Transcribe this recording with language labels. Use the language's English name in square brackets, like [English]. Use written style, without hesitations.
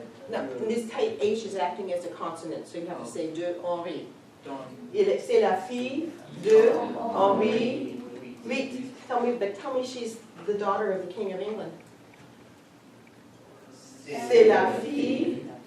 [English] No, in this type, H is acting as a consonant, so you have to say de Henri. [French] C'est la fille de Henri VIII. [English] Tell me she's the daughter of the King of England. [French] C'est la fille.